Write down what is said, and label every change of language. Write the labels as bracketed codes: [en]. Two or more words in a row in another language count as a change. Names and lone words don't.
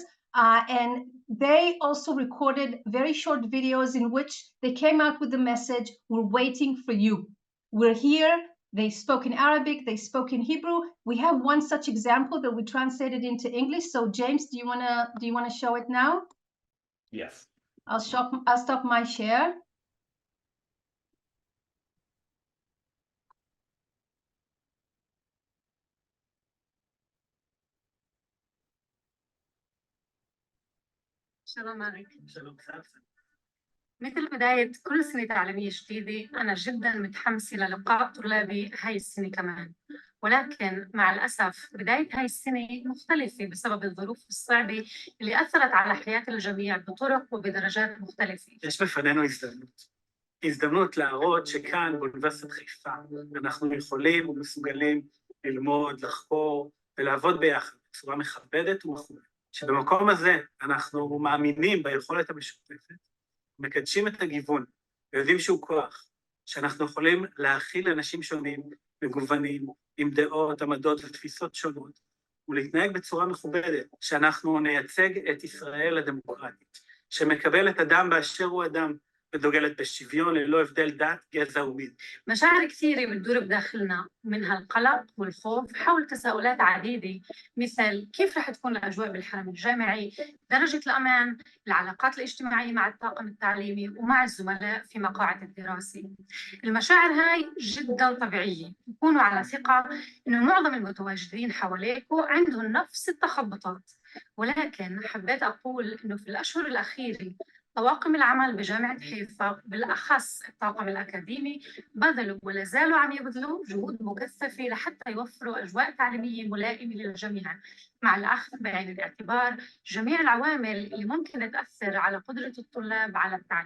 [en] And they also recorded very short videos in which they came out with the message, we're waiting for you. We're here. They spoke in Arabic, they spoke in Hebrew. We have one such example that we translated into English. So James, do you wanna show it now? Yes. I'll stop my share. [ar] شلون معك؟ مثل بداية كل سنة تعليمية جديدة، أنا جداً متحمسة للقاء طلابي هاي السنة كمان، ولكن مع الأسف بداية هاي السنة مختلفة بسبب الظروف الصعبة اللي أثرت على حياة الجميع بطرق وبدرجات مختلفة. [he] יש בפנינו הזדמנות להראות שכאן באוניברסיטת חיפה אנחנו יכולים ומסוגלים ללמוד, לחקור ולעבוד ביחד בצורה מכבדת ומכובדת. שבמקום הזה אנחנו מאמינים ביכולת המשותפת, מקדשים את הגיוון, ויודעים שהוא כוח, שאנחנו יכולים להכיל אנשים שונים, מגוונים, עם דעות, עמדות ותפיסות שונות, ולהתנהג בצורה מכובדת, שאנחנו נייצג את ישראל הדמוקרטית, שמקבלת אדם באשר הוא אדם, ודוגלת בשוויון ללא הבדל דת, גזע ומין. [ar] مشاعر كثيرة بتدور بداخلنا، منها القلق والخوف حول تساؤلات عديدة، مثل كيف رح تكون الأجواء بالحرم الجامعي، درجة الأمان، العلاقات الاجتماعية مع الطاقم التعليمي ومع الزملاء في مقاعد الدراسة. المشاعر هاي جدا طبيعية، كونوا على ثقة إنه معظم المتواجدين حواليكم عندهم نفس التخبطات، ولكن حبيت أقول إنه في الأشهر الأخيرة طواقم العمل بجامعة حيفا بالأخص الطاقم الأكاديمي بذلوا ولا زالوا عم يبذلوا جهود مكثفة لحتى يوفروا أجواء تعليمية ملائمة للجميع، مع الأخذ بعين الاعتبار جميع العوامل اللي ممكن تأثر على قدرة الطلاب على التعليم.